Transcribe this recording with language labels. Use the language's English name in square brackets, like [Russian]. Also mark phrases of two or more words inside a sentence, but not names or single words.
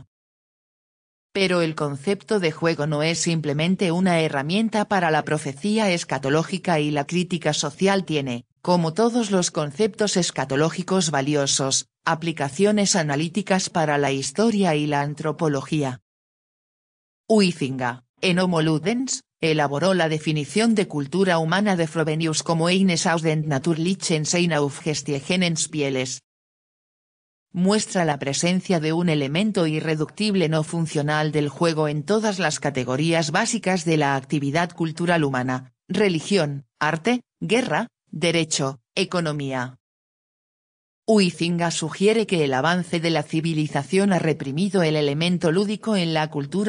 [Spanish] Pero el concepto de juego no es simplemente una herramienta para la profecía escatológica y la crítica social tiene, como todos los conceptos escatológicos valiosos, aplicaciones analíticas para la historia y la antropología. Huizinga, en Homo Ludens, elaboró la definición de cultura humana de Frobenius como [German] eines aus den natürlichen sein aufgestiegenen Spieles. [Spanish] Muestra la presencia de un elemento irreductible no funcional del juego en todas las categorías básicas de la actividad cultural humana: religión, arte, guerra, derecho, economía. Huizinga sugiere que el avance de la civilización ha reprimido el elemento lúdico en la cultura.